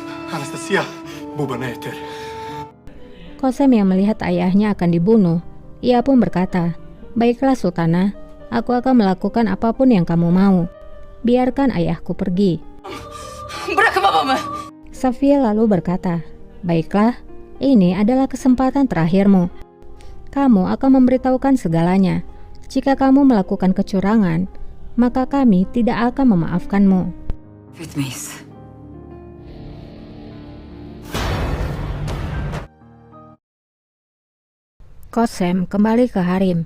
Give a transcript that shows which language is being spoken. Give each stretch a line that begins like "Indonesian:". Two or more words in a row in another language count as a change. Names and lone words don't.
Turkish: Anastasia, Bubana yeter.
Indonesian: Kosem yang melihat ayahnya akan dibunuh, ia pun berkata, "Baiklah Sultana, aku akan melakukan apapun yang kamu mau. Biarkan ayahku pergi."
Turkish: Bırakın babamı.
Indonesian: Safia lalu berkata, "Baiklah, ini adalah kesempatan terakhirmu. Kamu akan memberitahukan segalanya. Jika kamu melakukan kecurangan, maka kami tidak akan memaafkanmu."
Turkish: Affetmeyiz.
Indonesian: Kosem kembali ke harem.